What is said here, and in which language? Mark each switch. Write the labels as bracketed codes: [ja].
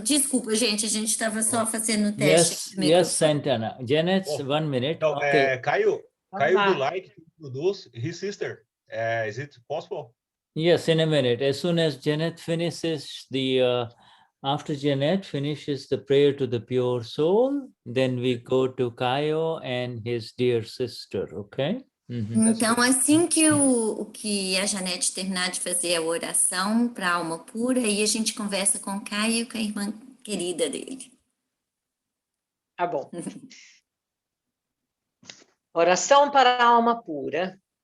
[pt] Desculpa, gente, a gente estava só fazendo o teste. [en] Yes, Santana. Janet, 1 minute. No, okay. Caio, would you like to introduce his sister? Is it possible? Yes, in a minute. As soon as Janet finishes after Janet finishes the prayer to the pure soul, then we go to Caio and his dear sister, okay? [pt] Então, assim que a Janete terminar de fazer a oração para a alma pura, aí a gente conversa com o Caio, com a irmã querida dele. Tá bom. Oração para a alma pura.